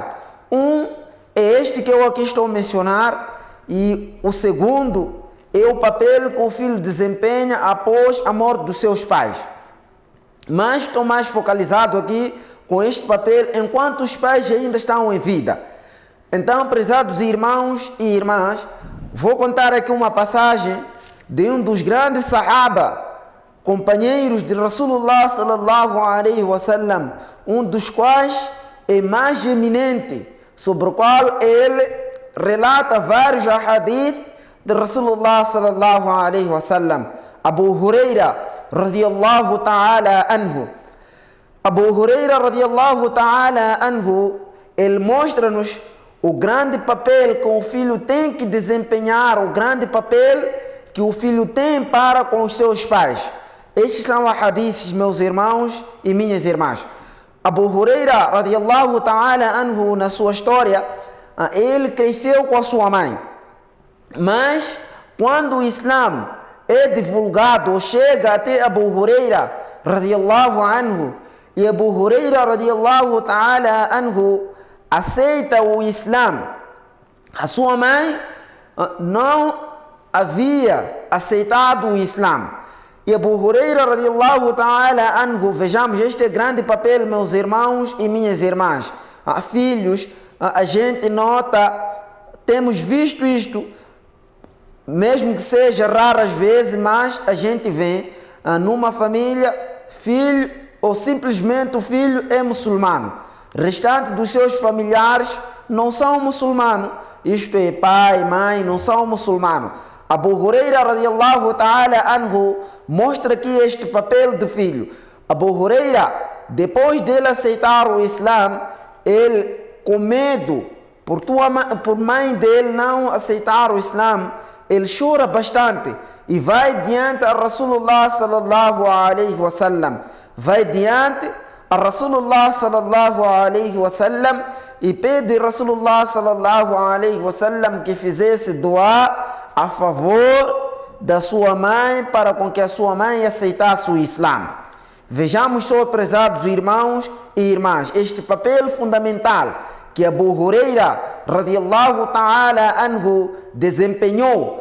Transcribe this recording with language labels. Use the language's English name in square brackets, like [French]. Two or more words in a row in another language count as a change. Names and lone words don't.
[Portuguese] Um é este que eu aqui estou a mencionar, e o segundo é o papel que o filho desempenha após a morte dos seus pais. Mas estou mais focalizado aqui com este papel enquanto os pais ainda estão em vida. Então, prezados irmãos e irmãs, vou contar aqui uma passagem de um dos grandes sahaba, companheiros de [Arabic] رسول الله صلى الله عليه وسلم, [Portuguese] um dos quais é mais eminente, sobre o qual ele relata vários hadith de [Arabic] رسول الله صلى الله عليه وسلم, [Portuguese] Abu Huraira [Arabic] رضي الله تعالى عنه. [Portuguese] Abu Huraira [Arabic] رضي الله تعالى عنه, [Portuguese] ele mostra-nos o grande papel que o filho tem que desempenhar, o grande papel que o filho tem para com os seus pais. Estes são os hadiths, meus irmãos e minhas irmãs. Abu Huraira [Arabic] رضي الله تعالى عنه, [Portuguese] na sua história, ele cresceu com a sua mãe. Mas quando o Islã é divulgado ou chega até Abu Huraira [Arabic] رضي الله عنه, [Portuguese] e Abu Huraira [Arabic] رضي الله تعالى عنه [Portuguese] aceita o Islã, a sua mãe não havia aceitado o Islã. E Abu Huraira [Arabic] رضي الله تعالى عنه, [Portuguese] vejamos este grande papel, meus irmãos e minhas irmãs. Filhos, a gente nota, temos visto isto, mesmo que seja raras vezes, mas a gente vê numa família, filho ou simplesmente o filho é muçulmano. Restante dos seus familiares não são muçulmanos. Isto é, pai, mãe, não são muçulmanos. Abu Huraira [Arabic] رضي الله تعالى عنه [Portuguese] mostra aqui este papel de filho. Abu Huraira, depois dele aceitar o Islã, ele, com medo por mãe dele não aceitar o Islã, ele chora bastante e vai diante a [Arabic] رسول الله صلى الله عليه وسلم. [Portuguese] Vai diante a [Arabic] رسول الله صلى الله عليه وسلم [Portuguese] e pede a [Arabic] رسول الله صلى الله عليه وسلم [Portuguese] que fizesse dua a favor da sua mãe, para com que a sua mãe aceitasse o Islã. Vejamos só, prezados irmãos e irmãs, este papel fundamental que Abu Huraira [Arabic] رضي الله تعالى عنه [Portuguese] desempenhou.